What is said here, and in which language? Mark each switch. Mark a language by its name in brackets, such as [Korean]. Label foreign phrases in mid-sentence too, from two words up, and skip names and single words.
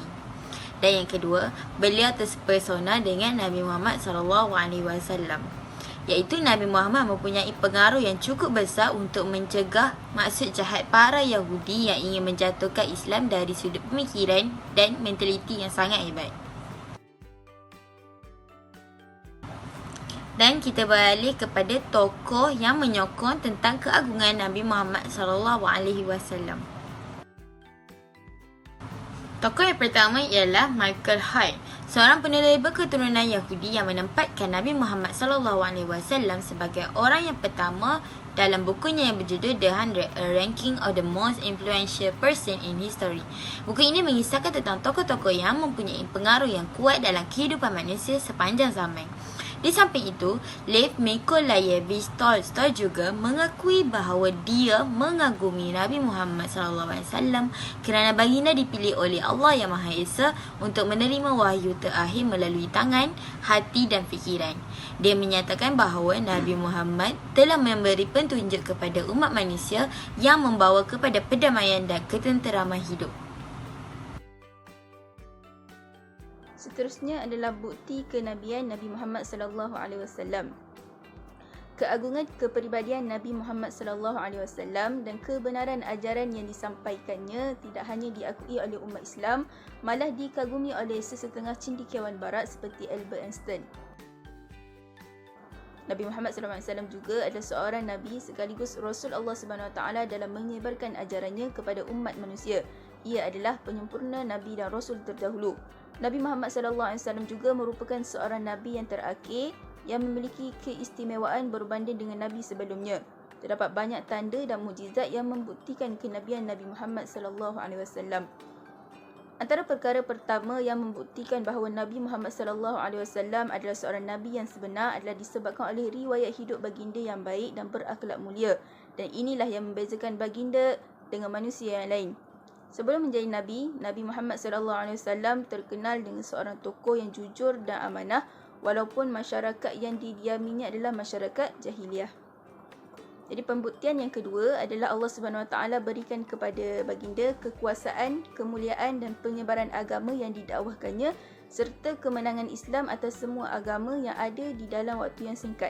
[Malay] Dan yang kedua, beliau terpesona dengan Nabi Muhammad SAW, iaitu Nabi Muhammad mempunyai pengaruh yang cukup besar untuk mencegah maksud jahat para Yahudi yang ingin menjatuhkan Islam dari sudut pemikiran dan mentaliti yang sangat hebat. Dan kita beralih kepada tokoh yang menyokong tentang keagungan Nabi Muhammad SAW. Tokoh yang pertama ialah Michael Hart, seorang penulis berketurunan Yahudi yang menempatkan Nabi Muhammad SAW sebagai orang yang pertama dalam bukunya yang berjudul The 100, A Ranking of the Most Influential Person in History. Buku ini mengisahkan tentang tokoh-tokoh yang mempunyai pengaruh yang kuat dalam kehidupan manusia sepanjang zaman. Di samping itu, Lev Mykolaievich Tolstoy juga mengakui bahawa dia mengagumi Nabi Muhammad SAW kerana baginda dipilih oleh Allah Yang Maha Esa untuk menerima wahyu terakhir melalui tangan, hati dan fikiran. Dia menyatakan bahawa Nabi Muhammad telah memberi petunjuk kepada umat manusia yang membawa kepada perdamaian dan ketenteraman hidup. Seterusnya adalah bukti kenabian Nabi Muhammad [Arabic] sallallahu alaihi wasallam. [Malay] Keagungan kepribadian Nabi Muhammad [Arabic] sallallahu alaihi wasallam [Malay] dan kebenaran ajaran yang disampaikannya tidak hanya diakui oleh umat Islam, malah dikagumi oleh sesetengah cendekiawan barat seperti Albert Einstein. Nabi Muhammad [Arabic] sallallahu alaihi wasallam [Malay] juga adalah seorang nabi sekaligus Rasul Allah [Arabic] Subhanahu Wa Taala [Malay] dalam menyebarkan ajarannya kepada umat manusia. Ia adalah penyempurna nabi dan rasul terdahulu. Nabi Muhammad [Arabic] sallallahu alaihi wasallam [Malay] juga merupakan seorang nabi yang terakhir yang memiliki keistimewaan berbanding dengan nabi sebelumnya. Terdapat banyak tanda dan mukjizat yang membuktikan kenabian Nabi Muhammad [Arabic] sallallahu alaihi wasallam. [Malay] Antara perkara pertama yang membuktikan bahawa Nabi Muhammad [Arabic] sallallahu alaihi wasallam [Malay] adalah seorang nabi yang sebenar adalah disebabkan oleh riwayat hidup baginda yang baik dan berakhlak mulia, dan inilah yang membezakan baginda dengan manusia yang lain. Sebelum menjadi nabi, Nabi Muhammad SAW terkenal dengan seorang tokoh yang jujur dan amanah, walaupun masyarakat yang didiaminya adalah masyarakat jahiliah. Jadi pembuktian yang kedua adalah Allah [Arabic] Subhanahu Wa Taala [Malay] berikan kepada baginda kekuasaan, kemuliaan dan penyebaran agama yang didakwahkannya serta kemenangan Islam atas semua agama yang ada di dalam waktu yang singkat.